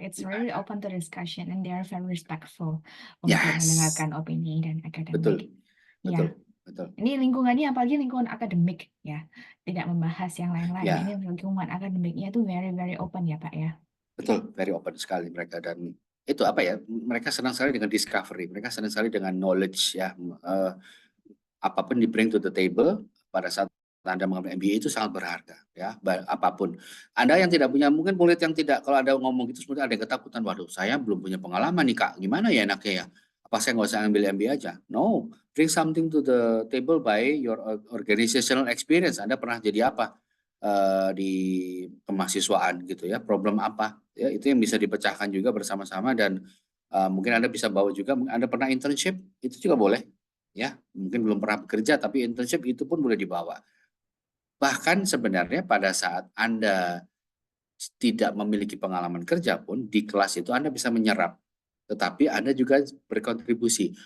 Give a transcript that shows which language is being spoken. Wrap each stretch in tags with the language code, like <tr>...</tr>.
<en>It's really open to discussion and they are very respectful untuk Yes,</en> <id>mendengarkan opini dan akademik. betul, Ya, betul, betul. ini lingkungannya apalagi lingkungan akademik ya, tidak membahas yang lain-lain. Ya. Ini lingkungan akademiknya itu</id> <en>very very open</en> <id>ya Pak ya. Betul,</id> <en>very open</en> <id>sekali mereka, dan itu apa ya, mereka senang sekali dengan discovery, mereka senang sekali dengan knowledge ya, apapun di</id> <en>bring to the table</en> <id>pada saat Anda mengambil MBA itu sangat berharga ya, apapun. Anda yang tidak punya, mungkin murid yang tidak, kalau ada ngomong gitu sebenarnya ada yang ketakutan, waduh saya belum punya pengalaman nih Kak, gimana ya enaknya ya? Apa saya nggak usah ambil MBA aja?</id> <en>No, bring something to the table by your organizational experience.</en> <id>Anda pernah jadi apa di kemahsiswaan gitu ya, problem apa? Ya, itu yang bisa dipecahkan juga bersama-sama, dan mungkin Anda bisa bawa juga, Anda pernah internship, itu juga boleh. Ya, mungkin belum pernah bekerja tapi internship itu pun boleh dibawa. Bahkan sebenarnya pada saat Anda tidak memiliki pengalaman kerja pun di kelas itu Anda bisa menyerap, tetapi Anda juga berkontribusi.</id>